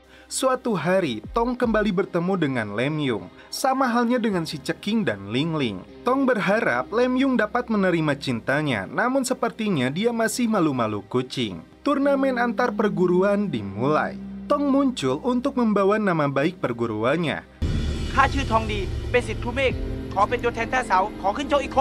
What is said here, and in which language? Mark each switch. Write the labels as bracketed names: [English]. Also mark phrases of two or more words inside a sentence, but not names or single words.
[Indonesian] Suatu hari, Tong kembali bertemu dengan Lem Yung. Sama halnya dengan si Ceking dan Ling Ling. Tong berharap Lem Yung dapat menerima cintanya, namun sepertinya dia masih malu-malu kucing. Turnamen antar perguruan dimulai. Tong muncul untuk membawa nama baik perguruannya. [Thai] ข้าชื่อทองดีเป็นศิษย์ครูเมฆขอเป็นตัวแทนแต้เสาขอขึ้นโชกอีกคน